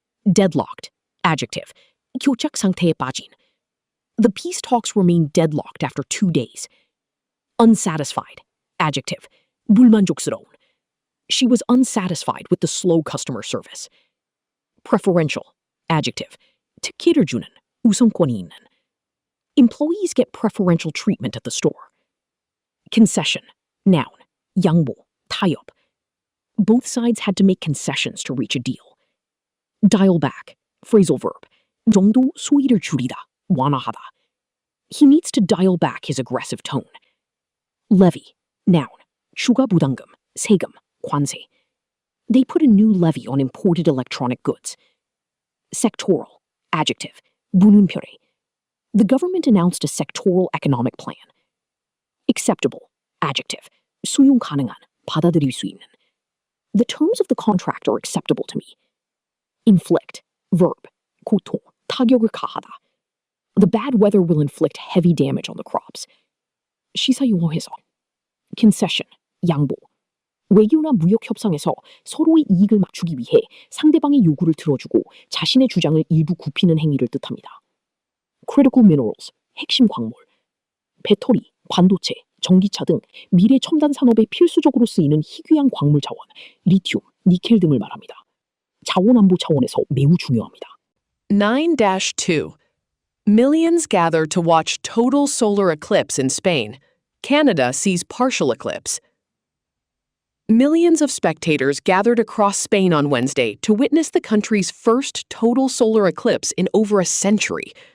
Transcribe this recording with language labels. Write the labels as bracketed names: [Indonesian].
[English] Deadlocked. Adjective. [Korean] 교착 상태에 빠진. [English] The peace talks remained deadlocked after 2 days. Unsatisfied. Adjective. [Korean] 불만족스러운. [English] She was unsatisfied with the slow customer service. Preferential. Adjective. [Korean] 특혜를 주는, 우선권이 있는. [English] Employees get preferential treatment at the store. Concession. Noun. [Korean] 양보, 타협. [English] Both sides had to make concessions to reach a deal. Dial back. Phrasal verb. [Korean] 정도 소위를 줄이다, 완화하다. [English] He needs to dial back his aggressive tone. Levy. Noun. [Korean] 추가 부담금, 세금, 관세. [English] They put a new levy on imported electronic goods. Sectoral. Adjective. [Korean] 무눈표래. [English] The government announced a sectoral economic plan. Acceptable. Adjective. [Korean] 수용 가능한, 받아들일 수 있는. [English] The terms of the contract are acceptable to me. Inflict. Verb. [Korean] 고통, 타격을 가하다. [English] The bad weather will inflict heavy damage on the crops. [Korean] 시사용어 해석. Concession. 양보. 외교나 무역 협상에서 서로의 이익을 맞추기 위해 상대방의 요구를 들어주고 자신의 주장을 일부 굽히는 행위를 뜻합니다. [English] Critical minerals. [Korean] 핵심 광물. 배터리, 반도체, 전기차 등 미래 첨단 산업에 필수적으로 쓰이는 희귀한 광물 자원, 리튬, 니켈 등을 말합니다. 자원 안보 차원에서 매우 중요합니다. 9-2. [English] Millions gather to watch total solar eclipse in Spain. Canada sees partial eclipse. Millions of spectators gathered across Spain on Wednesday to witness the country's first total solar eclipse in over a century.